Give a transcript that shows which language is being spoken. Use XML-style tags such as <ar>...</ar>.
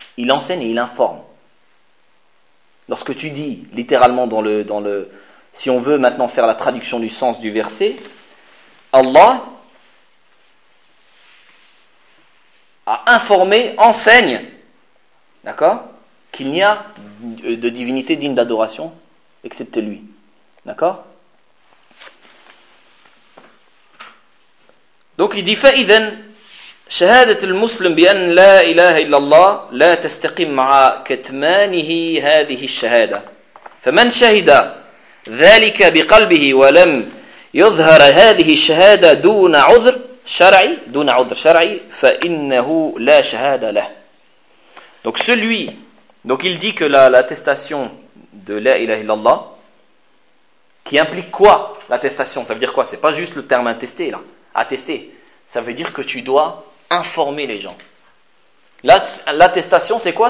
<fr>Il enseigne et il informe. Lorsque tu dis littéralement dans le si on veut maintenant faire la traduction du sens du verset, Allah a informé, enseigne, d'accord, qu'il n'y a de divinité digne d'adoration excepté lui. D'accord. Donc il dit</fr> <ar>فإذن شهادة المسلم بأن لا إله إلا الله لا تستقيم مع كتمانه هذه الشهادة فمن شهد ذلك بقلبه ولم يظهر هذه الشهادة دون عذر شرعي فإنه لا شهادة له.</ar> <fr>Donc celui, donc il dit que l'attestation de la ilaha illallah, qui implique quoi l'attestation? Ça veut dire quoi? C'est pas juste le terme attesté là. Attesté, ça veut dire que tu dois informer les gens. L'attestation c'est quoi?</fr>